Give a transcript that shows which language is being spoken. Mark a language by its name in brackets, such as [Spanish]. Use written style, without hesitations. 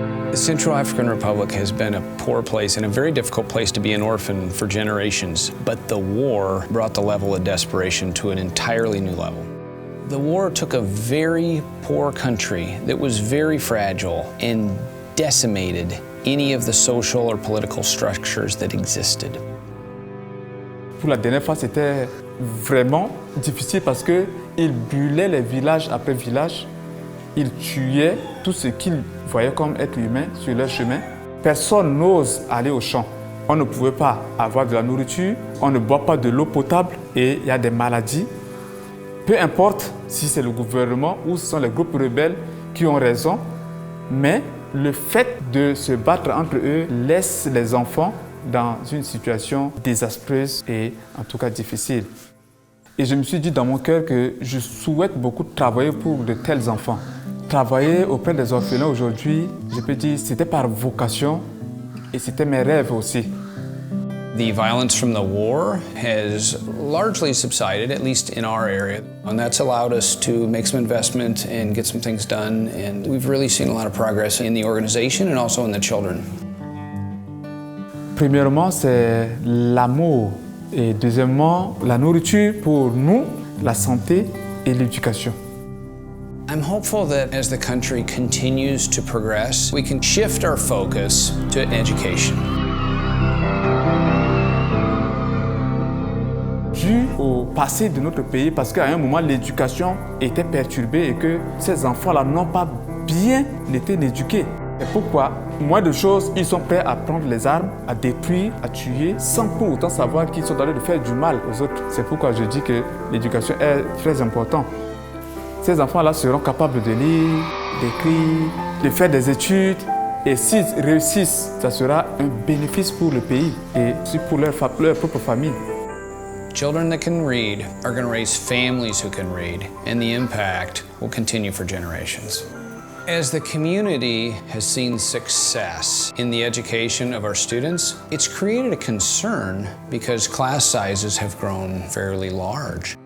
[English] The Central African Republic has been a poor place and a very difficult place to be an orphan for generations, but the war brought the level of desperation to an entirely new level. The war took a very poor country that was very fragile and decimated any of the social or political structures that existed. [French] Pour la dernière fois, c'était vraiment difficile parce qu'ils brûlaient les villages après villages. Ils tuaient tout ce qu'ils voyaient comme être humain sur leur chemin. Personne n'ose aller au champ. On ne pouvait pas avoir de la nourriture, on ne boit pas de l'eau potable et il y a des maladies. Peu importe si c'est le gouvernement ou ce sont les groupes rebelles qui ont raison, mais le fait de se battre entre eux laisse les enfants dans une situation désastreuse et en tout cas difficile. Et je me suis dit dans mon cœur que je souhaite beaucoup travailler pour de tels enfants. Travailler auprès des orphelins aujourd'hui, je peux dire, c'était par vocation et c'était mes rêves aussi. [English] The violence from the war has largely subsided, at least in our area. And that's allowed us to make some investment and get some things done. And we've really seen a lot of progress in the organization and also in the children. [French] Premièrement, c'est l'amour. Et deuxièmement, la nourriture pour nous, la santé et l'éducation. [English] I'm hopeful that as the country continues to progress, we can shift our focus to education. [French] Dû au passé de notre pays, parce qu'à un moment, l'éducation était perturbée et que ces enfants-là n'ont pas bien été éduqués. Et pourquoi, moins de choses, ils sont prêts à prendre les armes, à détruire, à tuer, sans pour autant savoir qu'ils sont en train de faire du mal aux autres. C'est pourquoi je dis que l'éducation est très importante. Ces enfants-là seront capables de lire, d'écrire, de faire des études. Et s'ils réussissent, ça sera un bénéfice pour le pays et aussi pour leur propre famille. [English] Children that can read are going to raise families who can read, and the impact will continue for generations. As the community has seen success in the education of our students, it's created a concern because class sizes have grown fairly large.